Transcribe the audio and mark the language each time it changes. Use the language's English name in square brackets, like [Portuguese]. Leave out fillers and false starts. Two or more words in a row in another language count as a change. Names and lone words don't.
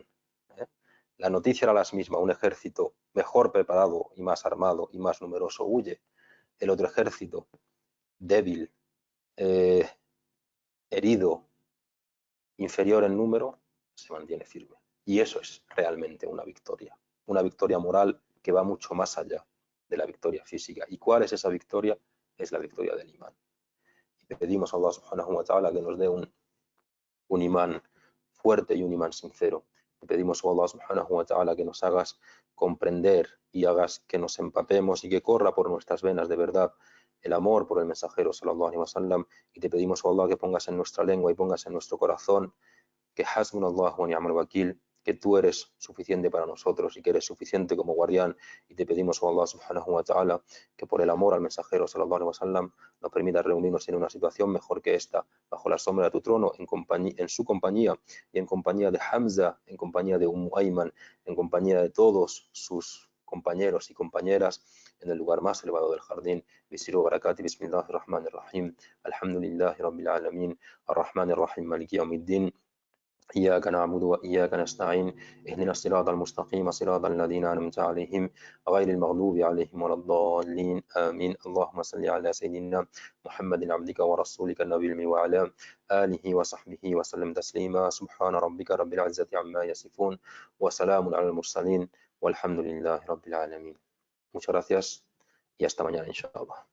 [Spanish] La noticia era la misma: un ejército mejor preparado y más armado y más numeroso huye, el otro ejército débil, herido, inferior en número, se mantiene firme. Y eso es realmente una victoria moral que va mucho más allá de la victoria física. ¿Y cuál es esa victoria? Es la victoria del imán. Y pedimos a Allah [Arabic] سبحانه وتعالى [Spanish] que nos dé un imán fuerte y un imán sincero. Y pedimos a Allah [Arabic] سبحانه وتعالى [Spanish] que nos hagas comprender y hagas que nos empapemos y que corra por nuestras venas de verdad el amor por el mensajero [Arabic] صلى الله عليه وسلم. [Spanish] Y te pedimos a Allah que pongas en nuestra lengua y pongas en nuestro corazón que [Arabic] حسبنا الله ونعم الوكيل, [Spanish] que tú eres suficiente para nosotros y que eres suficiente como guardián. Y te pedimos a Allah [Arabic] سبحانه وتعالى [Spanish] que por el amor al mensajero [Arabic] صلى الله عليه وسلم [Spanish] nos permita reunirnos en una situación mejor que esta, bajo la sombra de tu trono, en su compañía y en compañía de Hamza, en compañía de Ayman, en compañía de todos sus compañeros y compañeras, en el lugar más elevado del jardín. [Arabic] بسر بركة، بسم الله الرحمن الرحيم، الحمد لله رب العالمين، الرحمن الرحيم، مالك يوم الدين. إياك نعبد وإياك نستعين اهدنا الصراط المستقيم صراط الذين أنعمت عليهم غير المغضوب عليهم ولا الضالين آمين. اللهم صل على سيدنا محمد عبدك ورسولك النبي الأمي وعلى آله وصحبه وسلم تسليما. سبحان ربك رب العزة عما يصفون وسلام على المرسلين والحمد لله رب العالمين. [Spanish] Muchas gracias y hasta mañana, inshallah.